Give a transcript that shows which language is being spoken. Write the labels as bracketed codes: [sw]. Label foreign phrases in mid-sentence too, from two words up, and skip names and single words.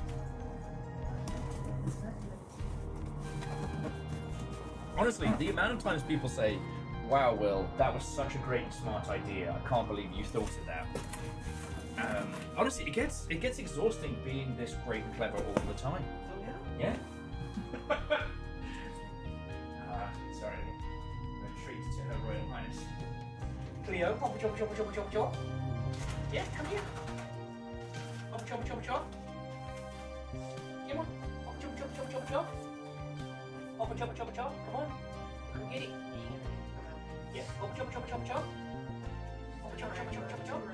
[en] Honestly, the amount of times people say, wow, Will, that was such a great, smart idea. I can't believe you thought of that. Honestly, it gets exhausting being this great and clever all the time. Oh, yeah? Yeah? Sorry. Retreat to Her Royal Highness. Cleo, hop, chop, chop, chop, chop, chop. Yeah, come here. Hop, chop, chop, chop. Come on. Hop, chop, chop, chop, chop, chop. Hop, chop, chop, chop. Come on. Come get it. Yeah, hop, chop, chop, chop, chop. Hop, chop, chop, chop, chop, chop.